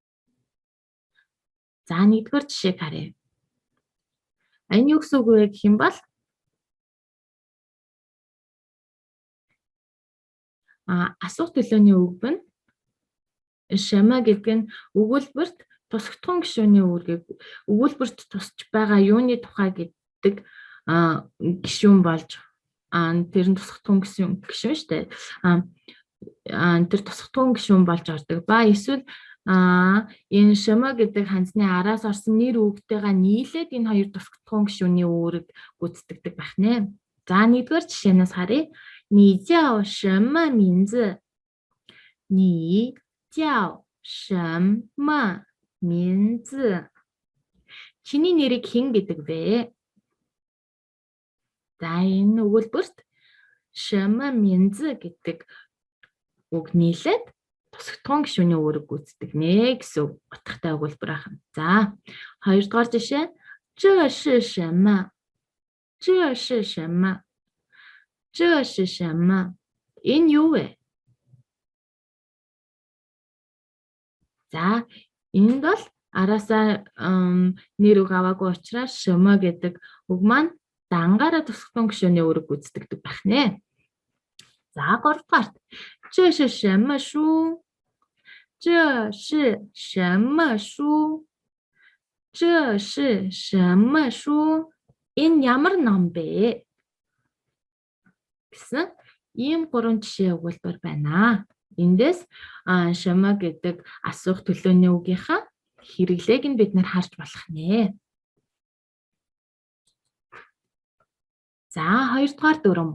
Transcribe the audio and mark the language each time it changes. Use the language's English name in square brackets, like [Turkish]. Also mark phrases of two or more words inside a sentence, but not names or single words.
[Mongolian] За нэгдүгээр жишээг харъя. Энэ юу гэсэн үг вэ гэх юм бол асуух төлөөний үг нь 什么 гэдэг нь өгүүлбэрт тусагдсан гишүүний өгүүлбэрт тусч байгаа юуны тухай гэдэг гишүүн болж тэр нь тусагдсан гишүүн шүү дээ. Тэр тусагдсан гишүүн болж ордог ба эсвэл энэ 什么 гэдэг ханзны араас орсон нэр үгтэйгээ нийлээд энэ хоёр тусагдсан гишүүний үүрэг гүйцэтгэдэг байх нэ. За нэгдүгээр жишээнээс харъя. [Chinese] 你叫什么名字? 你叫什么名字? [Mongolian] Чиний нэрийг хэн гэдэг вэ? За энэ өгүүлбэрт [Chinese] 什么名字 [Mongolian] гэдэг үг нийлээд тусагдсан гишүүний үүрэг гүйцэтгэнэ гэсэн утгатай өгүүлбэр байна. За хоёрдугаар жишээ [Chinese] 这是什么？这是什么？这是什么？ [Mongolian] Энэ юу вэ? За, энд бол араасаа нэр үг аваагүй учраас шөмө гэдэг үг маань дангаараа тусгалтын гишүүний үүрэг гүйцэтгэдэг байх нэ. За, 3-дугаарт. [Chinese] 这是什么书? 这是什么书? 这是什么书? [Mongolian] Энэ ямар ном бэ? гэсэн ийм 3 жишээ өгүүлбэр байна. Эндээс шама гэдэг асуух төлөөний үгийнхаа хэрэглээг нь бид нар харж болох нэ. За, 2-дугаар дүрм.